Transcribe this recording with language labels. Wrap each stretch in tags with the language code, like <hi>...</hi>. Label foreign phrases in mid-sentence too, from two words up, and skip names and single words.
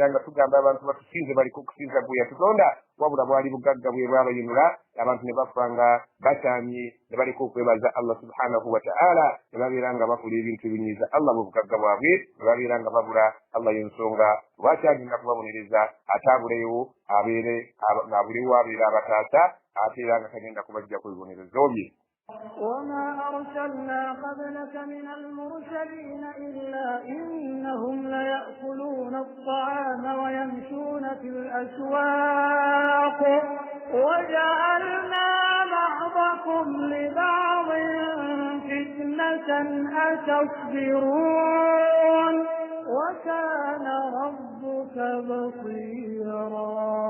<lg>nga tugamba abantu batusinze baliko okusinza gwe yatutonda wabula bwali bugagga bwe bwabayinula abantu ne bafa nga bakyamye ne baliko okwebaza Allah</lg> <ar>سبحانه وتعالى</ar> <lg>ne babeera nga bakola ebintu ebinyiiza Allah mu bugagga bwabwe ne babeera nga babula Allah y'ensonga lwaki agenda kubabonereza ate abuleyo abulewo abeera abataata ate era nga tagenda kubajja ku bibonerezo bye.</lg> <ar>وما أرسلنا قبلك من المرسلين إلا إنهم ليأكلون الطعام ويمشون في الأسواق وجعلنا بعضكم لبعض فتنة أتصبرون وكان ربك بصيرا.</ar>